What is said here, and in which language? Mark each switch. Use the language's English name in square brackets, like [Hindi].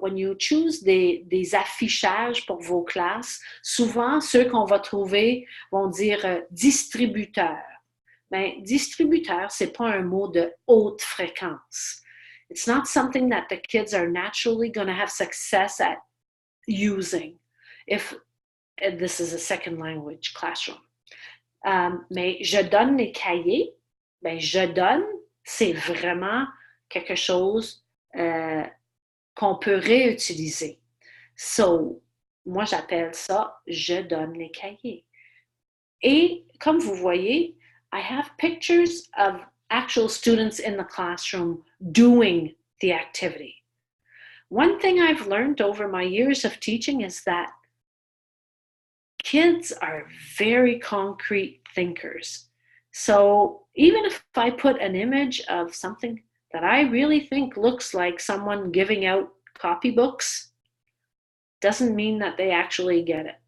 [English] When you choose [French] des affichages pour vos classes, souvent, ceux qu'on va trouver vont dire distributeur. Ben, distributeur, c'est pas un mot de haute fréquence. [English] It's not something that the kids are naturally going to have success at using if this is a second language classroom. [French] Mais je donne les cahiers. Ben, je donne, c'est vraiment quelque chose qu'on peut réutiliser. So, moi, j'appelle ça « je donne les cahiers ». Et comme vous voyez, [English] I have pictures of actual students in the classroom doing the activity. One thing I've learned over my years of teaching is that kids are very concrete thinkers. So even if I put an image of something that I really think looks like someone giving out copybooks, doesn't mean that they actually get it.